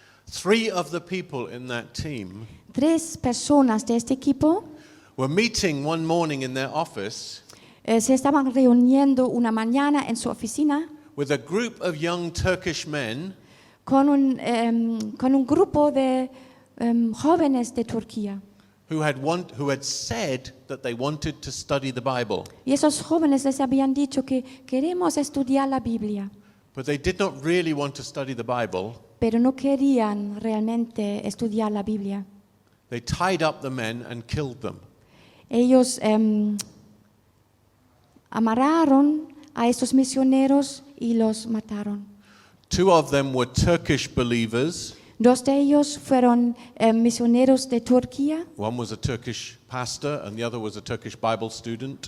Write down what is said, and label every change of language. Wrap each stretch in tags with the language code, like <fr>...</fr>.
<en>3 of the people in that team</en> <es>3 personas de este equipo</es> <en>were meeting one morning in their office</en> <es>se estaban reuniendo una mañana en su oficina</es> <en>with a group of young Turkish men</en> <es>con un grupo de jóvenes de Turquía.</es> <en>who had said that they wanted to study the Bible,</en> <es>Y esos jóvenes les habían dicho que queremos estudiar la Biblia,</es> <en>but they did not really want to study the Bible.</en> <es>pero no querían realmente estudiar la Biblia.</es> <en>They tied up the men and killed them.</en> <es>Ellos amarraron a estos misioneros y los mataron.</es> <en>2 of them were Turkish believers.</en> <es>2 de ellos fueron misioneros de Turquía.</es> <en>One was a Turkish pastor and the other was a Turkish Bible student.</en>